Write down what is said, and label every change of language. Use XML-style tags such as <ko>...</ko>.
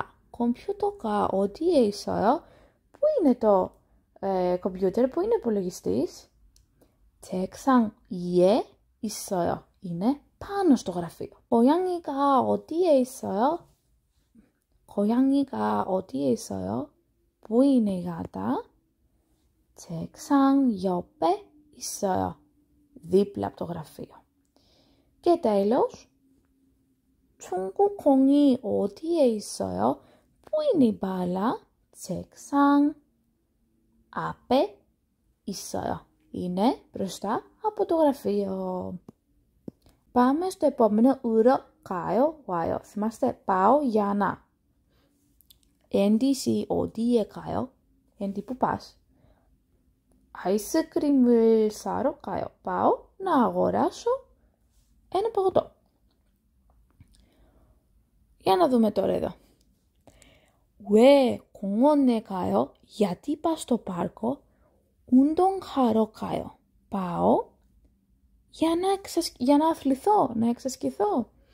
<ko>컴퓨터가 어디에 있어요?</ko> <el>Πού είναι το computer, πού είναι ο υπολογιστής?</el> <ko>책상 위에 있어요.</ko> <el>Είναι πάνω στο γραφείο.</el> <ko>고양이가 어디에 있어요? 고양이가 어디에 있어요?</ko> <el>Πού είναι η γάτα?</el> <ko>책상 옆에 있어요.</ko> <el>δίπλα από το γραφείο. Και τέλος, 축구공이 어디에 있어요? Πού είναι η μπάλα?</el> <ko>책상 앞에 있어요.</ko> <el>Είναι μπροστά από το γραφείο. Πάμε στο επόμενο uro, κάιο, 와요. Θυμάστε, πάω για να.</el> <ko>엔디, 어디에 가요?</ko> <el>엔디, πού πας?</el> <ko>아이스크림을 사러 가요.</ko> <el>πάω να αγοράσω ένα παγωτό. Για να δούμε τώρα εδώ.</el> <ko>왜 공원에 가요?</ko> <el>γιατί πας στο πάρκο?</el> <ko>운동하러 가요.</ko> <el>πάω για να αθληθώ, να εξασκηθώ.</el>